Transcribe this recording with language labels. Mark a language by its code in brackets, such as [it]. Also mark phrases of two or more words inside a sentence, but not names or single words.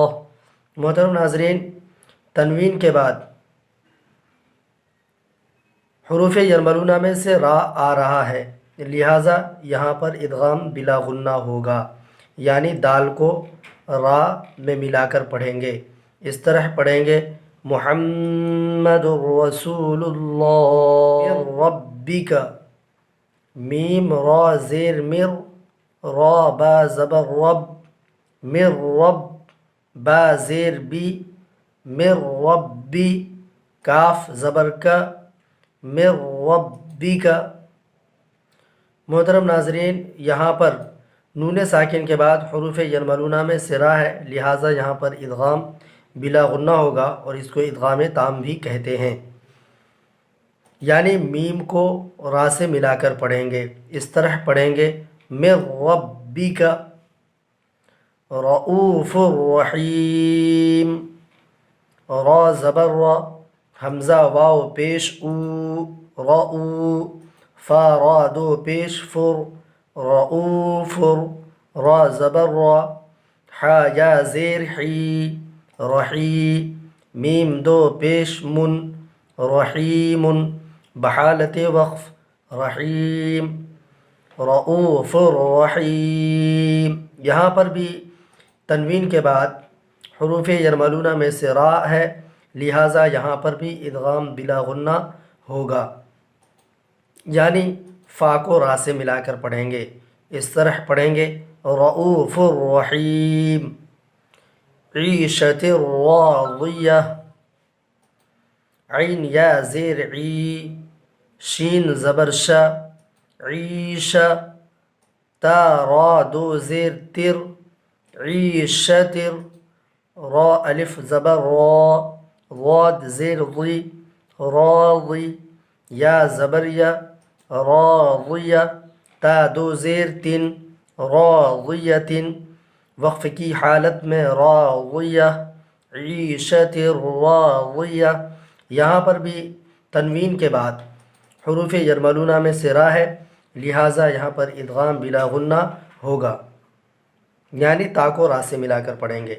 [ur] محترم ناظرین، تنوین کے بعد حروف یرملون میں سے را آ رہا ہے، لہٰذا یہاں پر ادغام بلا غنہ ہوگا، یعنی دال کو را میں ملا کر پڑھیں گے۔ اس طرح پڑھیں گے: [ar] محمد رسول اللہ ربک۔ [ur] میم را زیر مر، را با زبر رب، مر رب، با زیر بی، مر ربی۔ کاف زبر کا، مر ربک۔ محترم ناظرین، یہاں پر نون ساکن کے بعد حروف یرملون میں سے را ہے، لہٰذا یہاں پر ادغام بلا غنہ ہوگا اور اس کو ادغام تام بھی کہتے ہیں، یعنی میم کو را سے ملا کر پڑھیں گے۔ اس طرح پڑھیں گے: [ar] مر ربک، رؤوف الرحیم۔ [ur] را زبر را، حمزہ واو پیش او، رؤو۔ فا را دو پیش فر، رؤوفر۔ را زبر را، حا یا زیر حی، رحی۔ میم دو پیش من، رحیم، بحالت وقف، رحیم، [ar] رؤوف الرحیم۔ [ur] یہاں پر بھی تنوین کے بعد حروف یرملون میں سے را ہے، لہٰذا یہاں پر بھی ادغام بلا غنہ ہوگا، یعنی فا کو را سے ملا کر پڑھیں گے۔ اس طرح پڑھیں گے: [ar] رؤوف الرحیم، عیشۃ راضیہ۔ [ur] عین یا زیر عی، شین زبر شا، عیش۔ تا را دو زیر تر، عیشتر۔ را الف زبر را، ضاد زیر ضی، راضی۔ یا زبر یا، راضیہ۔ تا دو زیر تن، راضیۃ۔ وقف کی حالت میں راضیہ، [ar] عیشت راضیہ۔ [ur] یہاں پر بھی تنوین کے بعد حروف یرملون میں سے را ہے، لہٰذا یہاں پر ادغام بلا غنہ ہوگا، یعنی تا کو را سے ملا کر پڑھیں گے۔